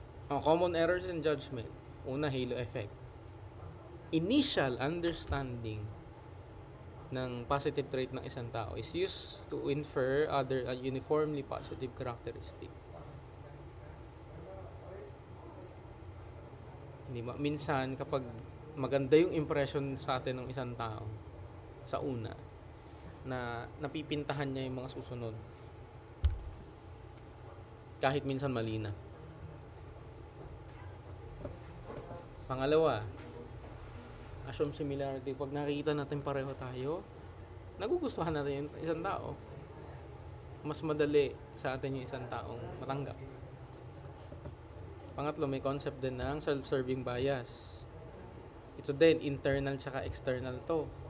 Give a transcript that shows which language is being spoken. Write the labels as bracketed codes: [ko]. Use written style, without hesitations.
[en] Common errors in judgment. Una, halo effect. Initial understanding ng positive trait [tl] ng isang tao [en] is used to infer other uniformly positive characteristic. [tl] Hindi ba? Minsan, kapag maganda yung impression sa atin ng isang tao sa una, na napipintahan niya yung mga susunod. Kahit minsan mali na. Pangalawa, assume similarity. Pag nakikita natin pareho tayo, nagugustuhan natin yung isang tao. Mas madali sa atin yung isang taong matanggap. Pangatlo, may concept din ng self-serving bias. Ito din, internal tsaka external to.